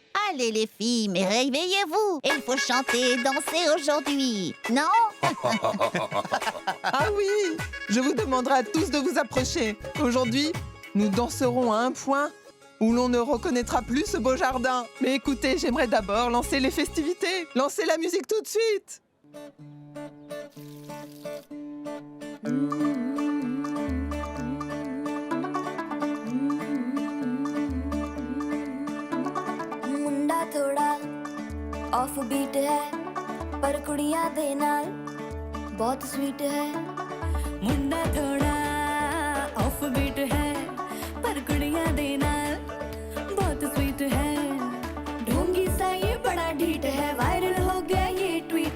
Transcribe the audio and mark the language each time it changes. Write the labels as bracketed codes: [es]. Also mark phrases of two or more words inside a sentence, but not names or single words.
[fr] Allez les filles, mais réveillez-vous. Il faut chanter et danser aujourd'hui, non? Ah oui! Je vous demanderai à tous de vous approcher. Aujourd'hui, nous danserons à un point où l'on ne reconnaîtra plus ce beau jardin. Mais écoutez, j'aimerais d'abord lancer les festivités. Lancez la musique tout de suite. [hi] मुंडा थोड़ा [en] off beat [hi] है पर [pa] ਕੁੜੀਆਂ ਦੇ ਨਾਲ [hi] बहुत स्वीट है मुंडा थोड़ा [en] off beat [hi] है पर [pa] ਕੁੜੀਆਂ ਦੇ ਨਾਲ [hi] बहुत स्वीट है ढोंगी सा ये बड़ा ढीठ है वायरल हो गया ये ट्वीट